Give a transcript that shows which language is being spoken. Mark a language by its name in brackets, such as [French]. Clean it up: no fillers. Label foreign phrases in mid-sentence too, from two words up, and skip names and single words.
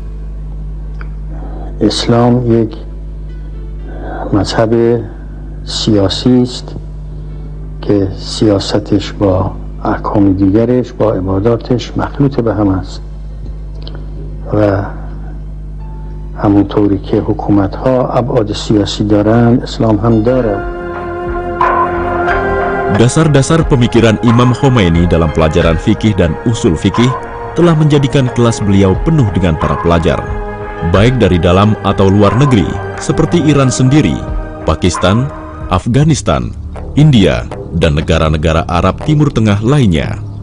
[Persian] اسلام یک مذهب سیاسی است که سیاستش با احکام دیگرش با عباداتش مخلوط به هم است و همونطوری که حکومت ها ابعاد سیاسی دارند اسلام هم دارد. [Indonesian] Dasar-dasar pemikiran Imam Khomeini dalam pelajaran fikih dan usul fikih telah menjadikan kelas beliau penuh dengan para pelajar, baik dari dalam atau luar negeri, seperti Iran sendiri, Pakistan, Afghanistan, India, dan negara-negara Arab Timur Tengah lainnya.